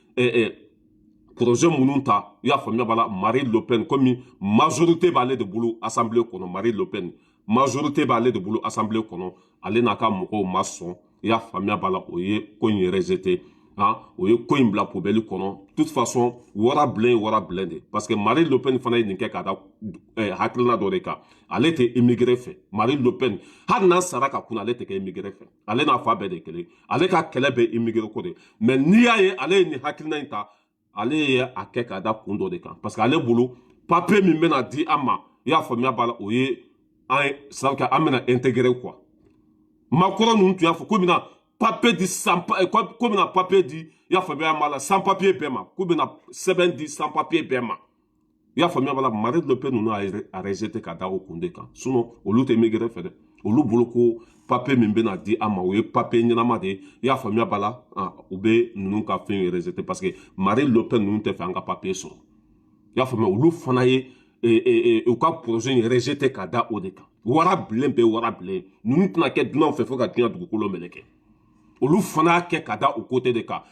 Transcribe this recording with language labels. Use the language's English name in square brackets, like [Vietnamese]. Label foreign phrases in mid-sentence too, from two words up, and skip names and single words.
[Bambara] projet minnu ta i y'a faamuya b'a la Marine Le Pen komi majorité b'ale de bolo assemblée kɔnɔ Marine Le Pen majorité b'ale de bolo assemblée kɔnɔ ale n'a ka mɔgɔw ma sɔn i y'a faamuya b'a la o ye ko in rejeté o ye ko in bila poubelle kɔnɔ [French] toute façon [Bambara] wara bilen de [French] parce que [Bambara] Marine Le Pen fana ye nin kɛ ka da hakilina dɔ de kan ale tɛ immigré fɛ Marine Le Pen hali n'a sara ka kunna ale tɛ kɛ immigré fɛ ale n'a fa bɛɛ de kelen ale ka kɛlɛ bɛ immigré ko de mais n'i y'a ye ale ye nin hakilina in ta ale ye a kɛ ka da kun dɔ de kan [French] parce que [Bambara] ale bolo papier min bɛna di an ma i y'a faamuya b'a la o ye [French] c'est à dire [Bambara] an bɛna intégrer quoi Macron ninnu tun y'a fɔ ko bɛna papier di ko bɛna papier di i y'a faamuya b'a la [French] sans papier [Bambara] bɛɛ ma ko bɛna sɛbɛn di [French] sans papier [Bambara] bɛɛ ma i y'a faamuya b'a la Marine Le Pen ninnu a rejeté ka da o kun de kan sinon olu tɛ immigré fɛ dɛ olu bolo ko papier min bɛna di an ma o ye papier ɲɛnama de ye i y'a faamuya b'a la u bɛ ninnu ka fɛn rejeté [French] parce que [Bambara] Marine Le Pen ninnu tɛ fɛ an ka papier sɔrɔ i y'a faamuya olu fana ye u ka projet in rejeté ka da o de kan wara bilen bɛ wara bilen ninnu tɛna kɛ dunanw fɛ fo ka diɲɛ dugukolo meleke olu fana y'a kɛ ka da o côté de kan